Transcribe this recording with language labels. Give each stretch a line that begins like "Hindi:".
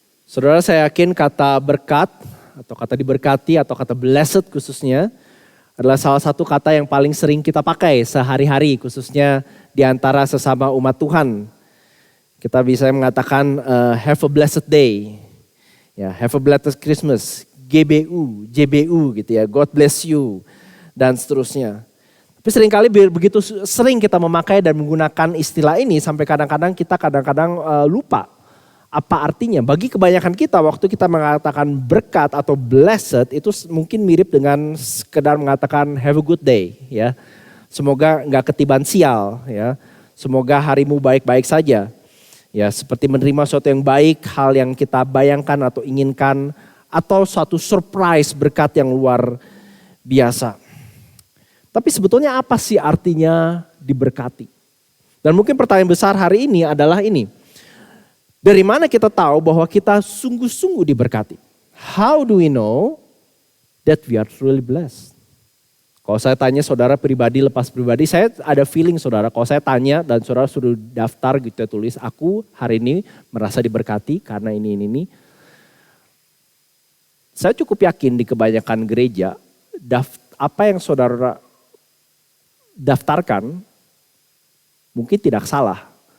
Indonesian: Saudara, saya yakin kata berkat atau kata diberkati atau kata blessed khususnya adalah salah satu kata yang paling sering kita pakai sehari-hari khususnya di antara sesama umat Tuhan. Kita bisa mengatakan
English: have a blessed day. Ya, have a blessed Christmas, GBU, JBU gitu ya, God bless you
Indonesian: dan seterusnya. Tapi seringkali begitu sering kita memakai dan menggunakan istilah ini sampai kadang-kadang kita lupa apa artinya. Bagi kebanyakan kita waktu kita mengatakan berkat atau blessed itu mungkin mirip dengan sekedar mengatakan
English: have a good day
Indonesian: ya. Semoga enggak ketiban sial ya. Semoga harimu baik-baik saja. Ya, seperti menerima sesuatu yang baik, hal yang kita bayangkan atau inginkan, atau suatu surprise berkat yang luar biasa. Tapi sebetulnya apa sih artinya diberkati? Dan mungkin pertanyaan besar hari ini adalah ini. Dari mana kita tahu bahwa kita sungguh-sungguh diberkati?
English: How do we know that we are truly blessed?
Indonesian: Kalau saya tanya saudara pribadi, lepas pribadi, saya ada feeling saudara. Kalau saya tanya dan saudara sudah daftar gitu ya, tulis, aku hari ini merasa diberkati karena ini. Saya cukup yakin di kebanyakan gereja, apa yang saudara daftarkan mungkin tidak salah.